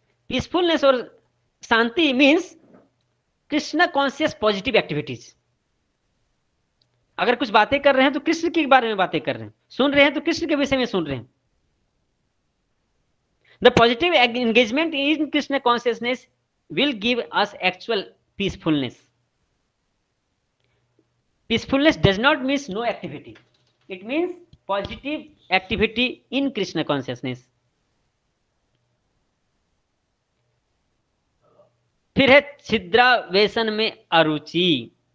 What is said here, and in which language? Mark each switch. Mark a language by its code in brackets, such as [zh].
[en] peacefulness [hi] और शांति [en] Means Krishna conscious positive activities. [hi] अगर कुछ बातें कर रहे हैं तो कृष्ण के बारे में बातें कर रहे हैं, सुन रहे हैं तो कृष्ण के विषय में सुन रहे हैं। [en] The positive engagement in Krishna consciousness will give us actual peacefulness. Peacefulness does not mean no activity. It means positive activity in Krishna consciousness. [hi] फिर है छिद्रा व्यसन में अरुचि।